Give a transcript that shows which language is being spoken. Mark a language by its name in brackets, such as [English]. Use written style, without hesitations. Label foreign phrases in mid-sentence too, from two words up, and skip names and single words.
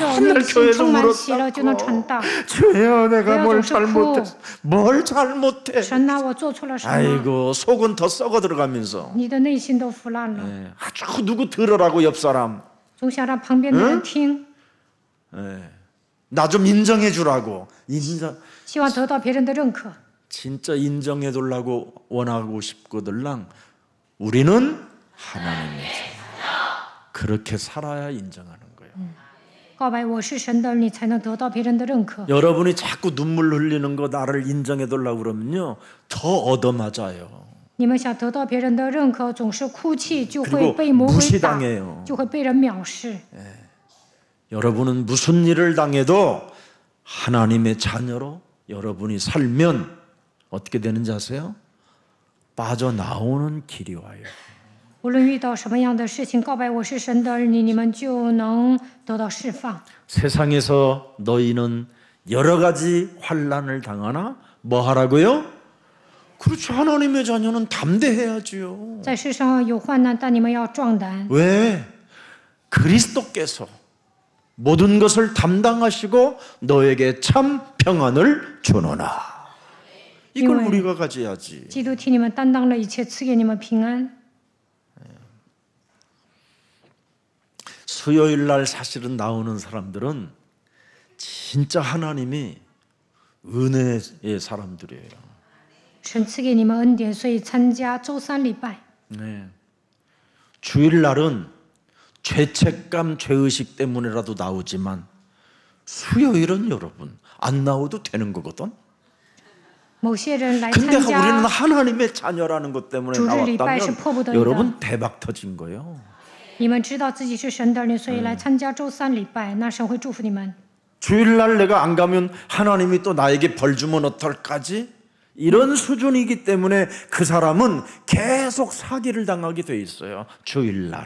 [Korean] 맨날 [Chinese] 内心 [Korean] 교회에서 [Chinese] 充满喜乐，就能 [Korean] 울었다고. [Chinese] 传道。 [Korean] 주여 내가 뭘 왜 자꾸 잘못했어. 뭘 잘못해. [Chinese] 神呐，我做错了什么？ [Korean] 아이고 속은 더 썩어 들어가면서 [Chinese] 你的内心都腐烂了， [Korean] 예, 아주 누구 들으라고 옆 사람 [Chinese] 总想让旁边的人听， [Korean] 나 좀 인정해 주라고 인정 [Chinese] 希望得到别人的认可。 [Korean] 진짜 인정해 달라고 원하고 싶거들랑 우리는 하나님의 자녀 그렇게 살아야 인정하는 거예요. [Chinese] 告白我是神的儿女，才能得到别人的认可。 [Korean] 여러분이 자꾸 눈물 흘리는 거 나를 인정해 달라고 그러면요 더 얻어맞아요. [Chinese] 你们想得到别人的认可，总是哭泣，就会 [Korean] 그리고 [Chinese] 被魔鬼打， [Korean] 무시당해요. [Chinese] 就会被人藐视。 [Korean] 여러분은 무슨 일을 당해도 하나님의 자녀로 여러분이 살면 어떻게 되는지 아세요? 빠져나오는 길이 와요. [Chinese] 无论遇到什么样的事情，告白我是神的儿女，你们就能得到释放。 [Korean] 세상에서 너희는 여러 가지 환난을 당하나 뭐 하라고요? 그렇죠. 하나님의 자녀는 담대해야지요. [Chinese] 在世上有患难，但你们要壮胆， [Korean] 왜? 그리스도께서 모든 것을 담당하시고 너에게 참 평안을 주노라. 이걸 이거예요. 우리가 가져야지. [Chinese] 基督替你们担当了一切，赐给你们平安。 [Korean] 수요일 날 사실은 나오는 사람들은 진짜 하나님이 은혜의 사람들이에요. [Chinese] 神赐给你们恩典，所以参加周三礼拜。 [Korean] 네. 주일날은 죄책감, 죄의식 때문에라도 나오지만 수요일은 여러분 안 나오도 되는 거거든. [Chinese] 某些人来 [Korean] 근데 [Chinese] 参 [Korean] 우리는 [Chinese] 加 [Korean] 하나님의 자녀라는 것 때문에 [Chinese] 주일 礼拜是 [Korean] 나왔다면 [Chinese] 迫不得已的。 [Korean] 여러분 대박 터진 거예요. [Chinese] 你们知道自己是神的儿女，所以来参加周三礼拜，那神会祝福你们。 [Korean] 주일날 내가 안 가면 하나님이 또 나에게 벌 주면 어떨까지? 이런 수준이기 때문에 그 사람은 계속 사기를 당하게 돼 있어요. 주일날.